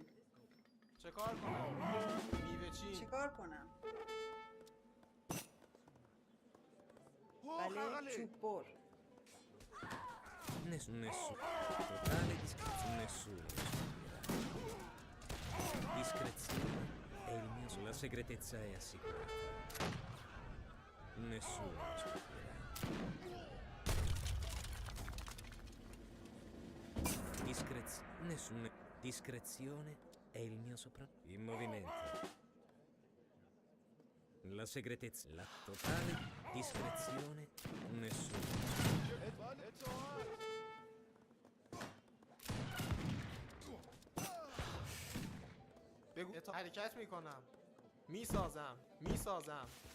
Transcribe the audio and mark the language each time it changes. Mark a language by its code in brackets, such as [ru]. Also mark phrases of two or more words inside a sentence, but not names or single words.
[fa] چه کار کنم؟ میوه چین. چکار کنم بله چوب بر [it] Nessuno. Totale discrezione. Nessuno. Discrezione è il mio. La segretezza è assicurata. Nessuno scoprirà. Nessuno. Discrezione è il mio soprannome. In movimento. La segretezza. La totale discrezione. Nessuno. [fa] بگو حرکت میکنم. میسازم.